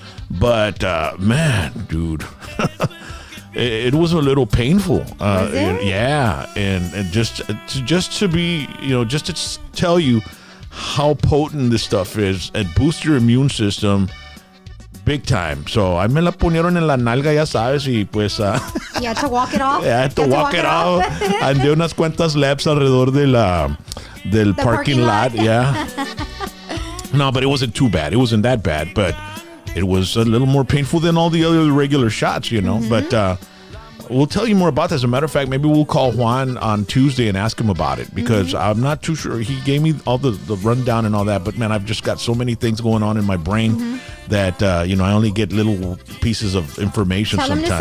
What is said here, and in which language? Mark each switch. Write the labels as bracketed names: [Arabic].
[English] But man, dude, it was a little painful. Was it? Yeah, and just to be, just to tell you how potent this stuff is and boost your immune system. Big time. So, I [Spanish] me la ponieron en la nalga, ya sabes, y pues... [English] you had to walk it off? Yeah, I had to walk it off. [Spanish] Andé unas cuantas laps alrededor del [English] parking lot. Yeah. No, but it wasn't too bad. It wasn't that bad, but it was a little more painful than all the other regular shots, But we'll tell you more about that. As a matter of fact, maybe we'll call Juan on Tuesday and ask him about it because I'm not too sure. He gave me all the rundown and all that, but man, I've just got so many things going on in my brain that, I only get little pieces of information sometimes.